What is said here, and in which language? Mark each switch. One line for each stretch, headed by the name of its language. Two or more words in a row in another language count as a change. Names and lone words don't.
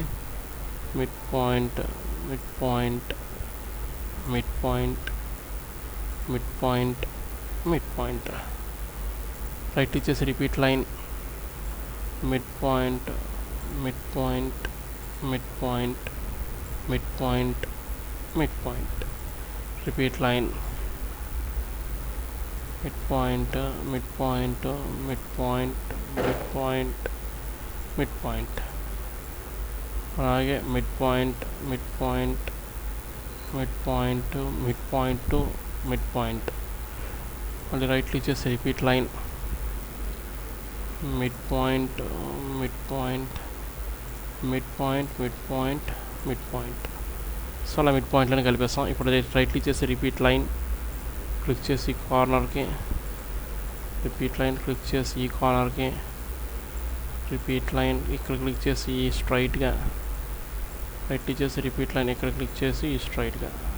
English: mid point, mid point, mid point, mid point, mid point, right click చేసి repeat line, mid point, mid point, mid point, mid point, mid point, repeat line, midpoint, midpoint, midpoint, midpoint, midpoint, అలాగే midpoint, midpoint, midpoint, midpoint to midpoint,
Telugu: మళ్ళీ
English: right click
Telugu: చేసి
English: repeat line, midpoint, midpoint, midpoint, midpoint, midpoint.
Telugu: సో అలా మిడ్ పాయింట్లను కలిపేస్తాం. ఇప్పుడు
English: right click
Telugu: చేసి
English: repeat line,
Telugu: క్లిక్ చేసి కార్నర్కి,
English: repeat line,
Telugu: క్లిక్ చేసి ఈ కార్నర్కి,
English: repeat line,
Telugu: ఇక్కడ క్లిక్ చేసి ఈ స్ట్రైట్గా,
English: right click
Telugu: చేసి
English: repeat line,
Telugu: ఇక్కడ క్లిక్ చేసి ఈ స్ట్రైట్గా.